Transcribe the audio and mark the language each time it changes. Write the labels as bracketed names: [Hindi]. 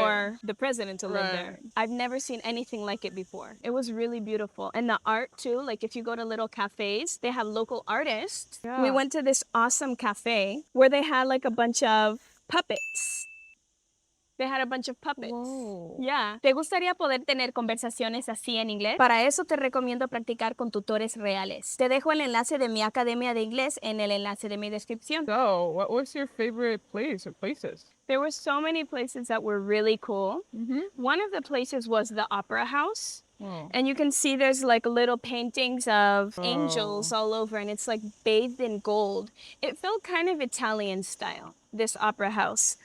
[English] for the president to live there. Right. I've never seen anything like it before. It was really beautiful. And the art too, like if you go to little cafes, they have local artists. Yeah. We went to this awesome cafe where they had like a bunch of puppets. They had a bunch of puppets. Whoa. Yeah. [Spanish] ¿Te gustaría poder tener conversaciones así en inglés? Para eso te recomiendo practicar con tutores reales. Te dejo el enlace de mi academia de inglés en el enlace de mi descripción. [English] So, what was your favorite place or places? There were so many places that were really cool. One of the places was the Opera House. Oh. And you can see there's like little paintings of angels all over, and it's like bathed in gold. It felt kind of Italian style, this opera house.